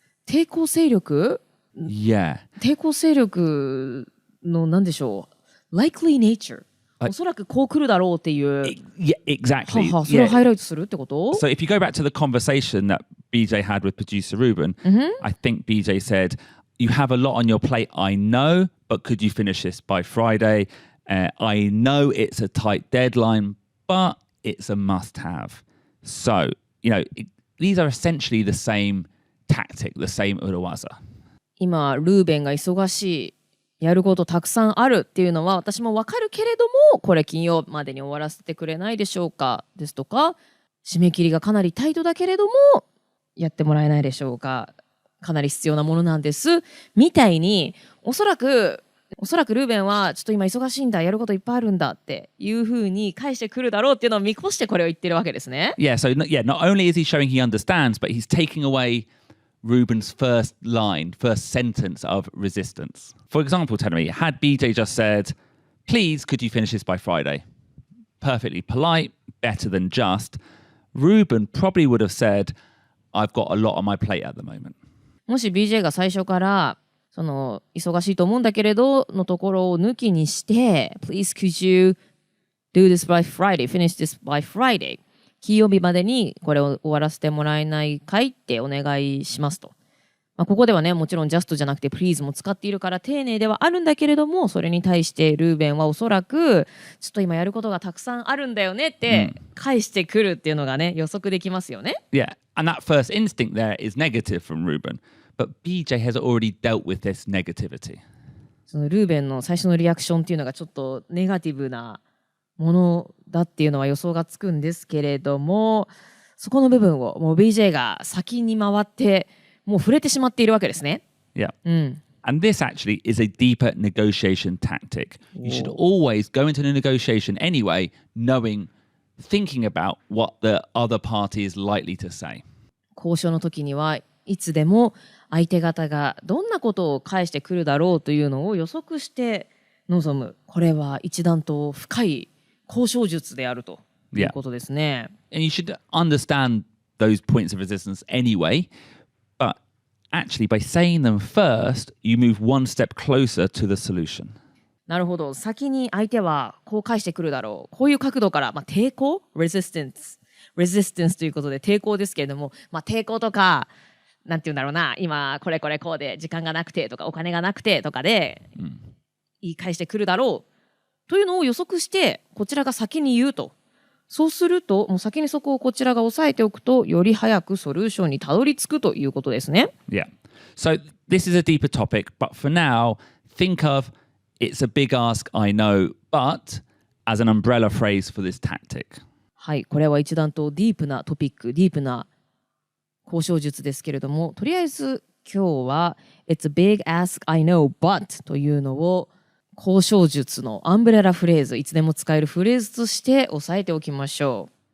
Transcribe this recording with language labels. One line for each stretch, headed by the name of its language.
Japanese: 抵抗勢力
English: Yeah.
Japanese: 抵抗勢力の何でしょう。 likely nature、おそらくこう来るだろうっていう。
English: Yeah, exactly.
Japanese: それをハイライトするってこと？
English: So if you go back to the conversation that BJ had with producer Ruben, I think BJ said, you have a lot on your plate, I know, but could you finish this by Friday? I know it's a tight deadline, but it's a must-have. So, these are essentially the same tactic, the same urawaza.
Japanese: 今、ルーベンが忙しい、やることたくさんあるっていうのは私もわかるけれども、これ金曜までに終わらせてくれないでしょうかですとか、締め切りがかなりタイトだけれどもやってもらえないでしょうか、かなり必要なものなんですみたいに、おそらくルーベンはちょっと今忙しいんだ、やることいっぱいあるんだっていうふうに返してくるだろうっていうのを見越してこれを言ってるわけですね。
English: Yeah, so not only is he showing he understands, but he's taking away Ruben's first sentence of resistance. For example, Tenemy, had BJ just said, please, could you finish this by Friday? Perfectly polite, better than just. Ruben probably would have said, I've got a lot on my plate at the moment.
Japanese: もし BJ が最初からその忙しいと思うんだけれどのところを抜きにして Please could you do this by Friday, finish this by Friday, 金曜日までにこれを終わらせてもらえないかいってお願いしますと、ここではね、もちろん just じゃなくて please も使っているから丁寧ではあるんだけれども、それに対してルーベンはおそらくちょっと今やることがたくさんあるんだよねって返してくるっていうのがね、予測できますよね。
English: Yeah, and that first instinct there is negative from Ruben, but BJ has already dealt with this negativity.
Japanese: そのルーベンの最初のリアクションっていうのがちょっとネガティブなものだっていうのは予想がつくんですけれども、そこの部分をもう BJ が先に回ってもう触れてしまっているわけですね。
English: Yeah. And this actually is a deeper negotiation tactic. You should always go into a negotiation anyway, thinking about what the other party is likely to say.
Japanese: 交渉の時にはいつでも相手方がどんなことを返してくるだろうというのを予測して臨む。これは一段と深い交渉術であるということですね。
English: And you should understand those points of resistance anyway, but actually by saying them first, you move one step closer to the solution.
Japanese: なるほど。先に相手はこう返してくるだろう。こういう角度から、抵抗 resistance ということで抵抗ですけれども、抵抗とか、なんていうんだろうな、今これこうで時間がなくてとかお金がなくてとかで言い返してくるだろうというのを予測してこちらが先に言うと。そうするともう先にそこをこちらが押さえておくとより早くソリューションにたどり着くということですね。
English: Yeah. So this is a deeper topic, but for now, think of it's a big ask, I know, but as an umbrella phrase for this tactic.
Japanese: はい、これは一段とディープなトピック、ディープな交渉術ですけれども、とりあえず今日は It's a big ask, I know, but というのを交渉術のアンブレラフレーズ、いつでも使えるフレーズとして押さえておきましょ